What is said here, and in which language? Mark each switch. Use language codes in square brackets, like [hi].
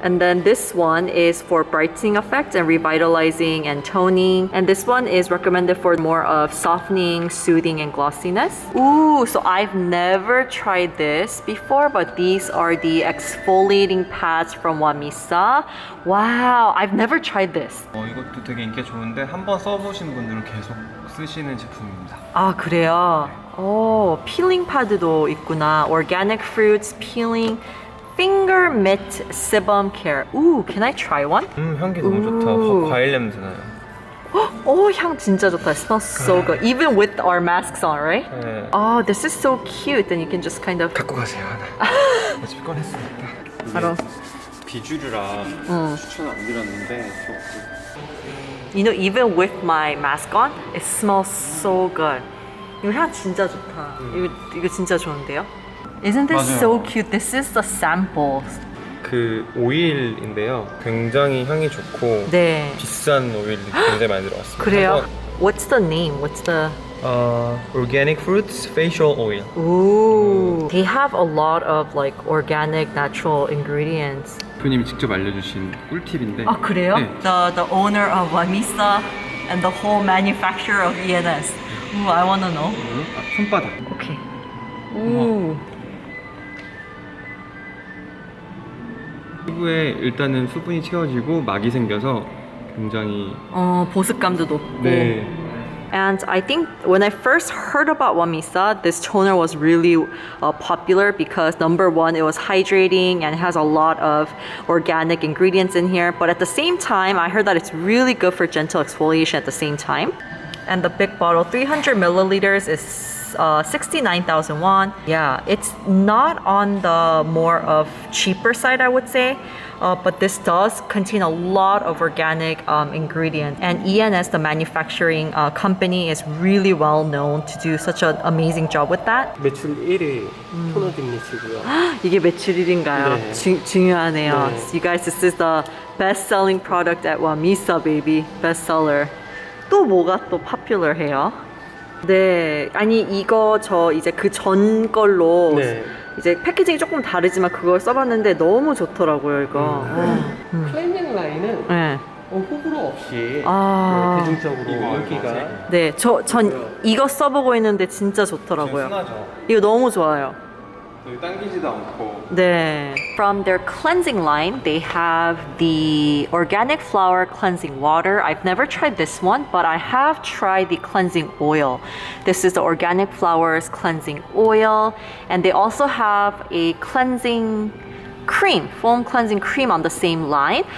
[en] And then this one is for brightening effect and revitalizing and toning. And this one is recommended for more of softening, soothing, and glossiness. Ooh, so I've never tried this before, but these are the exfoliating pads from Whamisa. Wow, I've never tried this. [ko] 이것도 되게 인기가 좋은데 한번 써보신 분들은 계속 쓰시는 제품입니다. 아, 그래요? 오, 필링 파드도 있구나. [en] Organic fruits peeling finger mitt sebum care. Ooh, can I try one? [ko] 향기 너무 좋다. 과일 냄새 나요. [en] Oh, [ko] 향 진짜 좋다. [en] It smells so good. Even with our masks on, right? [ko] 네. [en] Oh, this is so cute. And you can just kind of [ko] 갖고 가세요 하나. 어차피 꺼냈으니까. 바로. 비주류라 추천 안 드렸는데 [en] You know, even with my mask on, it smells so good. [ko] 이거 향 진짜 좋다. 이거 진짜 좋은데요? [en] Isn't this [ko] 맞아요. [en] so cute? This is the sample. [ko] 그 오일인데요. 굉장히 향이 좋고 네. 비싼 오일이 굉장히 많이 들어갔습니다. 그래요? [en] What's the name? What's the... Organic fruits facial oil. Ooh. They have a lot of like organic natural ingredients. [ko] 대표님이 직접 알려주신 꿀팁인데. 아, 그래요? 네. [en] The owner of Whamisa and the whole manufacturer of ENS. Ooh, I wanna know. [ko] 손바닥. [en] Okay. Ooh. [ko] 피부에 일단은 수분이 채워지고 막이 생겨서 굉장히 보습감도 높고. 네. [en] And I think when I first heard about Whamisa, this toner was really popular because number one, it was hydrating and has a lot of organic ingredients in here. But at the same time, I heard that it's really good for gentle exfoliation at the same time. And the big bottle, 300 milliliters, is 69,000 won. Yeah, it's not on the more of cheaper side, I would say. But this does contain a lot of organic ingredients. And ENS, the manufacturing company, is really well known to do such an amazing job with that. [ko] 매출 1위 토너 딥니시고요. 이게 매출 1위인가요? 네. 중요하네요. 네. [en] You guys, this is the best-selling product at Whamisa, baby. Bestseller. [ko] 또 뭐가 또 popular해요? 네, 아니 이거 저 이제 그 전 걸로 네. 이제 패키징이 조금 다르지만 그걸 써봤는데 너무 좋더라고요 이거. 클렌징 라인은 네. 호불호 없이 아. 대중적으로 인기가 네, 전 이거 써보고 있는데 진짜 좋더라고요. 순하죠. 이거 너무 좋아요. 당기지도 않고. 네. [en] From their cleansing line, they have the organic flower cleansing water. I've never tried this one, but I have tried the cleansing oil. This is the organic flowers cleansing oil, and they also have a cleansing cream, foam cleansing cream on the same line.